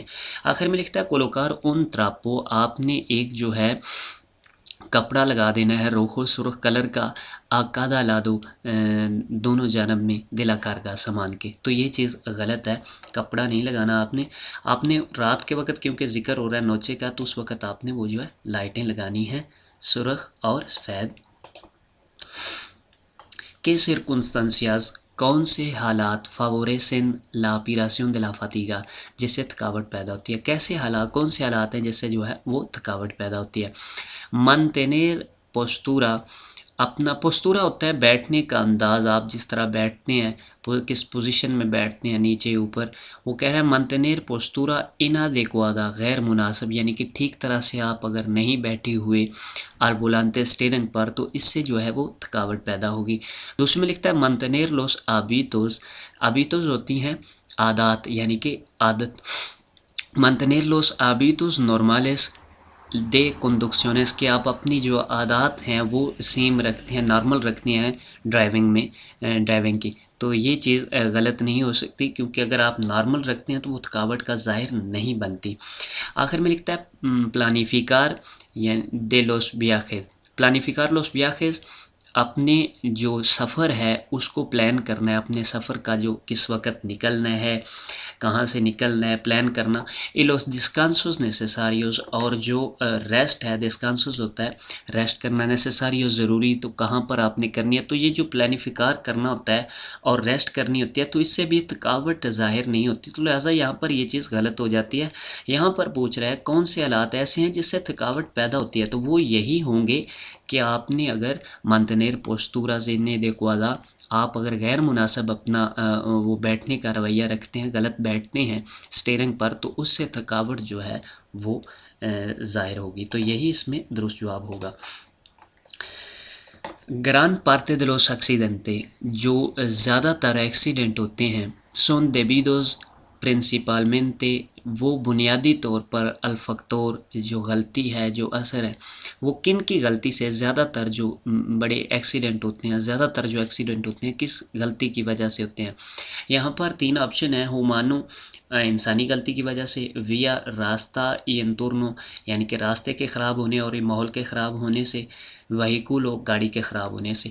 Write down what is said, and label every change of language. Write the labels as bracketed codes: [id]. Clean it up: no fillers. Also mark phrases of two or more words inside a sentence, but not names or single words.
[ur] آخر میں لکھتا ہے [es] colocar un trapo, [ur] آپ نے ایک جو ہے کپڑا لگا دینا ہے روخو سرخ کلر کا، [es] a cada lado, [ur] دونوں جانب میں دلاکار کا سامان کے۔ تو یہ چیز غلط ہے، کپڑا نہیں لگانا آپ نے رات کے وقت کیونکہ ذکر ہو رہا ہے نوچے کا، تو اس وقت آپ نے وہ جو ہے لائٹیں لگانی ہیں سرخ اور سفید۔ [es] ¿Qué circunstancias، [ur] کون سے حالات [es] favorecen la operación de la fatiga، [ur] جس سے تھکاوٹ پیدا ہوتی ہے؟ کیسے حالات، کون سے حالات ہیں جس سے جو ہے وہ تھکاوٹ پیدا ہوتی ہے؟ [es] mantener postura، [ur] اپنا پوستورا ہوتا ہے بیٹھنے کا انداز، آپ جس طرح بیٹھتے ہیں، کس پوزیشن میں بیٹھتے ہیں، نیچے اوپر، وہ کہہ رہا ہے [es] mantener postura inadecuada, [ur] غیر مناسب، یعنی کہ ٹھیک طرح سے آپ اگر نہیں بیٹھے ہوئے [es] al volante [ur] اسٹیئرنگ پر، تو اس سے جو ہے وہ تھکاوٹ پیدا ہوگی۔ دوسرے میں لکھتا ہے [es] mantener los hábitos، [ur] hábitos ہوتی ہیں عادات، یعنی کہ عادت، [es] mantener los hábitos normales de conducciones، [ur] کہ آپ اپنی جو عادات ہیں وہ سیم رکھتے ہیں، نارمل رکھتے ہیں ڈرائیونگ کی، تو یہ چیز غلط نہیں ہو سکتی، کیونکہ اگر آپ نارمل رکھتے ہیں تو وہ تھکاوٹ کا ظاہر نہیں بنتی۔ آخر میں لکھتا ہے [es] planificar de los viajes، planificar los viajes، [ur] اپنے جو سفر ہے اس کو پلان کرنا ہے، اپنے سفر کا جو کس وقت نکلنا ہے، کہاں سے نکلنا ہے، پلان کرنا۔ [es] y los descansos necesarios، [ur] اور جو ریسٹ ہے، descansos ہوتا ہے ریسٹ کرنا، necesarios ضروری، تو کہاں پر آپ نے کرنی ہے، تو یہ جو پلانیفیکار کرنا ہوتا ہے اور ریسٹ کرنی ہوتی ہے، تو اس سے بھی تھکاوٹ ظاہر نہیں ہوتی، تو لہٰذا یہاں پر یہ چیز غلط ہو جاتی ہے۔ یہاں پر پوچھ رہا ہے کون سے حالات ایسے ہیں جس سے تھکاوٹ پیدا ہوتی ہے، تو وہ یہی ہوں گے کہ آپ نے اگر [es] mantener postura inadecuada، [ur] آپ اگر غیر مناسب اپنا وہ بیٹھنے کا رویہ رکھتے ہیں، غلط بیٹھتے ہیں اسٹیئرنگ پر، تو اس سے تھکاوٹ جو ہے وہ ظاہر ہوگی، تو یہی اس میں درست جواب ہوگا۔ [es] gran parte de los accidentes، [ur] جو زیادہ تر ایکسیڈنٹ ہوتے ہیں، [es] son debidos principalmente، [ur] وہ بنیادی طور پر الفقتور، جو غلطی ہے، جو اثر ہے، وہ کن کی غلطی سے زیادہ تر جو بڑے ایکسیڈنٹ ہوتے ہیں، زیادہ تر جو ایکسیڈنٹ ہوتے ہیں کس غلطی کی وجہ سے ہوتے ہیں؟ یہاں پر 3 آپشن ہیں، ہمانو، انسانی غلطی کی وجہ سے، ویا راستہ [es] y entorno, [ur] یعنی کہ راستے کے خراب ہونے اور ماحول کے خراب ہونے سے، وہیکول اور گاڑی کے خراب ہونے سے۔